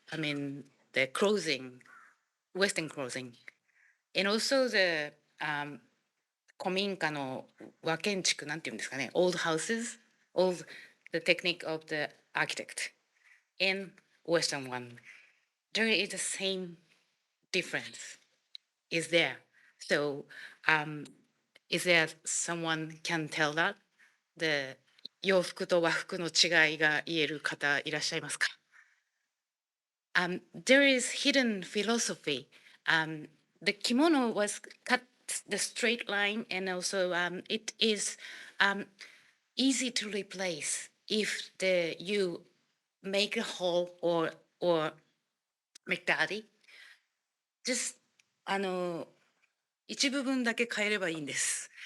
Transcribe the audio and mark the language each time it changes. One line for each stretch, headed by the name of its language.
English: The clothing, Western clothing, and also the
Japanese: 古民家の和建築なんていうんですかね、
English: old houses, old the technique of the architect, and Western one. There is the same difference is there. So, is there someone can tell that the
Japanese: 洋服と和服の違いが言える方いらっしゃいますか?
English: There is hidden philosophy. The kimono was cut the straight line, and also it is easy to replace if you make a hole or make daddy. Just
Japanese: 一部分だけ変えればいいんです。